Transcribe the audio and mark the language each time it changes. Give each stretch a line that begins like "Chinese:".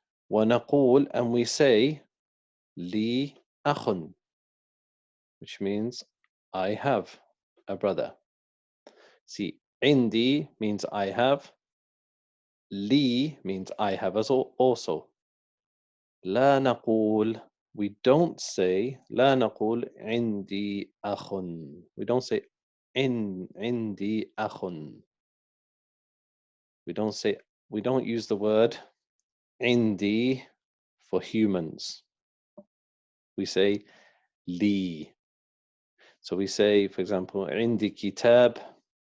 Arabic: ونقول,
English: and we say,
Arabic: لي أخ,
English: which means I have a brother. See, عندي means I have. لي means I have also.
Arabic: لا نقول,
English: we don't say,
Arabic: لا نقول عندي أخ.
English: We don't say
Arabic: عندي أخ.
English: We don't use the word عندي for humans. We say li. So we say, for example,
Arabic: عندي كتاب.